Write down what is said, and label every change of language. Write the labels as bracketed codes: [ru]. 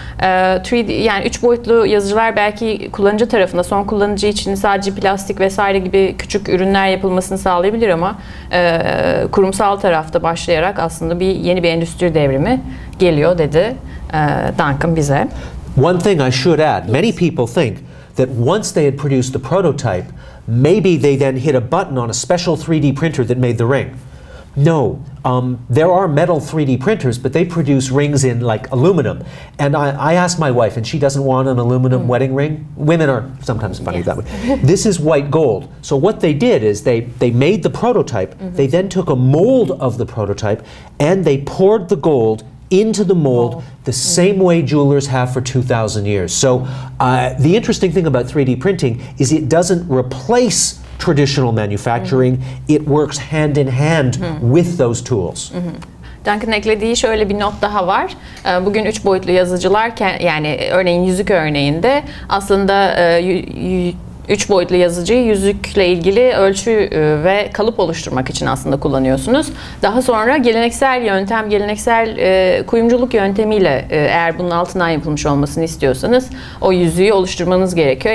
[tr] 3D, yani 3 boyutlu yazıcılar belki kullanıcı tarafında, son kullanıcı için sadece plastik vesaire gibi küçük ürünler yapılmasını sağlayabilir ama kurumsal tarafta başlayarak aslında yeni bir endüstri devrimi geliyor dedi Duncan bize. [en] One thing I should add, many people think that once they had produced the prototype, maybe they then hit a button on a special 3D printer that made the ring. No, there are metal 3D printers, but they produce rings in like aluminum. And I asked my wife, and she doesn't want an aluminum wedding ring. Women are sometimes funny that way. This is white gold. So what they did is they made the prototype. They then took a mold of the prototype, and they poured the gold into the mold the same way jewelers have for 2,000 years. So the interesting thing about 3D printing is it doesn't replace traditional manufacturing. It works hand in hand with those tools. [tr] Duncan'ın eklediği şöyle bir not daha var. Bugün 3 boyutlu yazıcılar, yani örneğin yüzük örneğinde aslında 3 boyutlu yazıcıyı yüzükle ilgili ölçü ve kalıp oluşturmak için aslında kullanıyorsunuz. Daha sonra geleneksel yöntem, geleneksel kuyumculuk yöntemiyle eğer bunun altından yapılmış olmasını istiyorsanız o yüzüğü oluşturmanız gerekiyor.